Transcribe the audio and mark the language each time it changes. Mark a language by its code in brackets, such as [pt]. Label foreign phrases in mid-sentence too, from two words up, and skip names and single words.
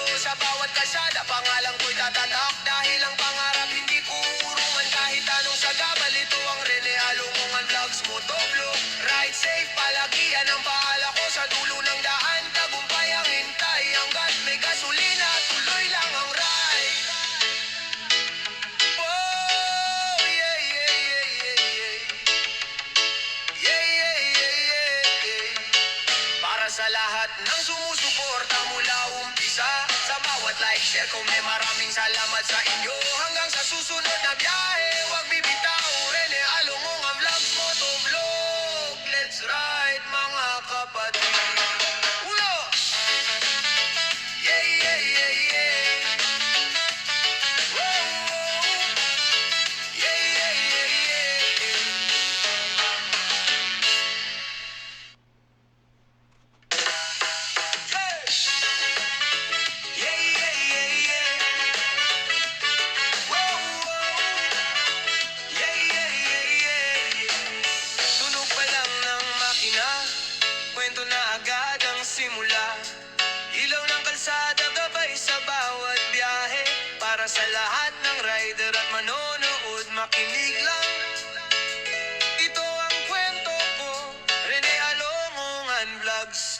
[tl] Sa bawat kalsada, pangalan ko'y tatatak. Dahil ang pangarap, hindi ko urungan kahit anong sagabal. Ito ang Rene Alongong Vlogs Motovlog. Ride safe, palagi yan ang paala ko. Sa dulo ng daan, tagumpay ang hintay. Hanggat may gasolina, tuloy lang ang ride. Oh, yeah, yeah, yeah, yeah, yeah. Yeah, yeah, yeah, yeah, yeah. Para sa lahat ng sumusuporta mula umpisa, sa bawat like, share, comment, maraming salamat sa inyo. Hanggang sa susunod na biyahe, huwag bibitaw. Rene Alongong Vlogs Motovlog. [en] Let's ride [tl] mga kapatid. Ulo! Yeah, yeah, yeah, yeah. Whoa, whoa. Yeah, yeah, yeah, yeah. Yeah, yeah, yeah, yeah. Whoa, whoa. Yeah, yeah, yeah, yeah. Tunog pa lang ng makina, kwento na agad ang simula. Ilaw ng kalsada, gabay sa bawat biyahe. Para sa lahat ng rider at manonood, makinig lang. Ito ang kwento ko, Rene Alongong Vlogs.